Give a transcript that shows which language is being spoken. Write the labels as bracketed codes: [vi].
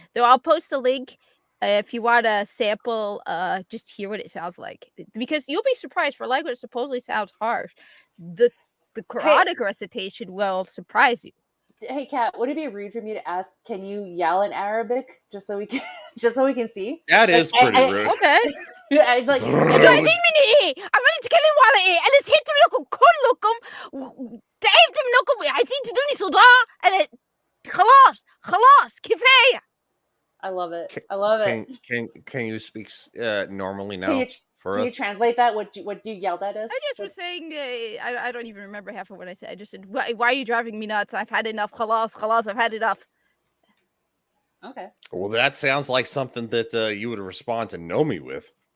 [en] Though I'll post a link if you want a sample, just hear what it sounds like. Because you'll be surprised, for language that supposedly sounds harsh. The Quranic recitation will surprise you. Hey, Kat, would it be rude for me to ask, can you yell in Arabic just so we can see? That is pretty rude. Okay. I'd like, [ar] عايزين عمالين نتكلم على ايه؟ انا زهقت منكم كلكم، تعبت منكم، عايزين تدوني صداع، انا خلاص كفايه. [en] I love it. I love it. Can you speak normally now Can for you us? translate that? What you yelled at us? I just was saying, I don't even remember half of what I said. I just said, why are you driving me nuts? I've had enough. [ar] خلاص, [en] I've had enough. Okay. Well, that sounds like something that you would respond to Nomi with.